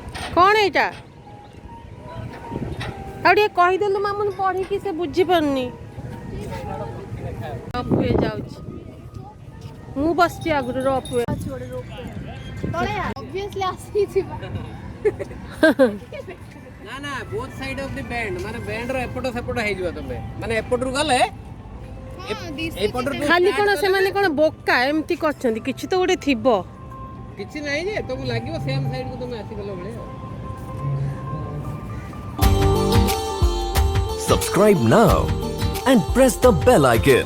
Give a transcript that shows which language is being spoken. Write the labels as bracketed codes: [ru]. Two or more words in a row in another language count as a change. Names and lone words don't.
[or] कौन एटा ଆଉ ଟିକେ କହିଦେଲୁ ମାମୁନି ପଢିକି ସେ ବୁଝି ପାରୁନି ରଫୱେ ଯାଉଛି ମୁଁ ବସିଛି ଆଗରୁ ରଫୱେ ତଳେ obviously ଆସିଯିବା ନା ନା [en] both side of the band [or] ମାନେ ବ୍ୟାଣ୍ଡର ଏପଟ ସେପଟ ହେଇଯିବ ତମେ ମାନେ ଏପଟରୁ ଗଲେ ଏପଟରୁ ଖାଲି କଣ ସେମାନେ କଣ ବୋକା ଏମିତି କରିଛନ୍ତି କିଛି ତ ଗୋଟେ ଥିବ କିଛି ନାହିଁ ଯେ ତମକୁ ଲାଗିବ [en] same sideku [or] ତମେ ଆସିଗଲା ଭଳିଆ [en] Subscribe now and press the bell icon.